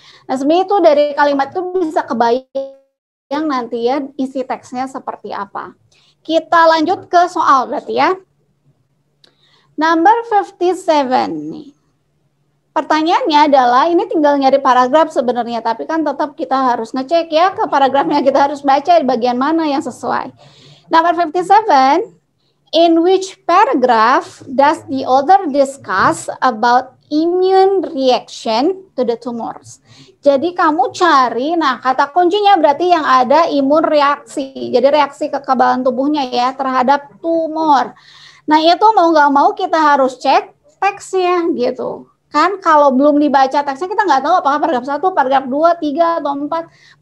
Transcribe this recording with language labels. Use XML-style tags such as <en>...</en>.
<id>Nah, sebenarnya itu dari kalimat itu bisa kebayang nanti ya isi teksnya seperti apa. Kita lanjut ke soal berarti ya. Number 57 nih. pertanyaannya adalah ini tinggal nyari paragraf sebenarnya, tapi kan tetap kita harus ngecek ya ke paragrafnya, kita harus baca di bagian mana yang sesuai.</id> <en>Number 57, in which paragraph does the author discuss about immune reaction to the tumors?</en> <id>Jadi kamu cari, nah kata kuncinya berarti yang ada imun reaksi, jadi reaksi kekebalan tubuhnya ya terhadap tumor. Nah itu mau nggak mau kita harus cek teksnya gitu. Kan kalau belum dibaca teksnya kita nggak tahu apakah paragraf 1, paragraf 2, 3, atau 4.</id>